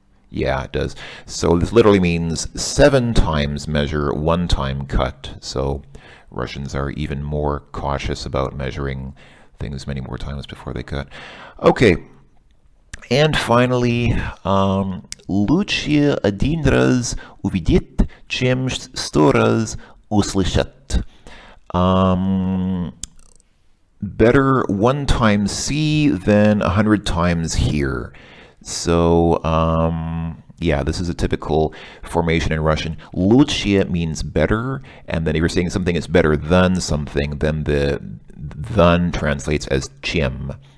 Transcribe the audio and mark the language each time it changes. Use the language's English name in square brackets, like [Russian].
[English] Yeah, it does. So this literally means 7 times measure, 1 time cut. So Russians are even more cautious about measuring things many more times before they cut. Okay. And finally, [Russian] лучше 1 раз увидеть, чем 100 раз услышать. [English] Better 1 time see than 100 times hear. So, yeah, this is a typical formation in Russian. Лучше means better, and then if you're saying something is better than something, then the than translates as чем.